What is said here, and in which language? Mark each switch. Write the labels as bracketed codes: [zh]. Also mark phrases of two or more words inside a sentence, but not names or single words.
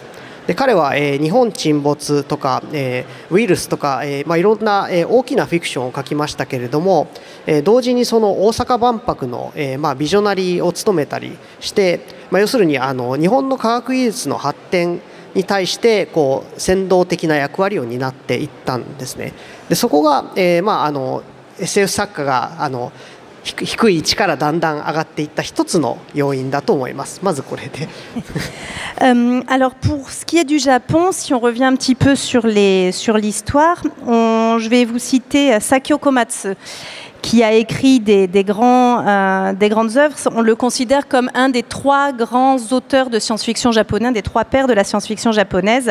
[ja] で彼は日本沈没とかウイルスとかいろんな大きなフィクションを書きましたけれども、同時にその大阪万博のビジョナリーを務めたりして、要するに日本の科学技術の発展に対してこう先導的な役割を担っていったんですね。でそこがSF 作家が低い位置からだんだん上がっていった一つの要因だと思います。まずこれで。 [fr] Alors pour ce qui est du Japon, si on revient un petit peu sur l'histoire, je vais vous citer Sakio Komatsu, qui a écrit des grandes œuvres. On le considère comme un des 3 grands auteurs de science-fiction japonais, des 3 pères de la science-fiction japonaise.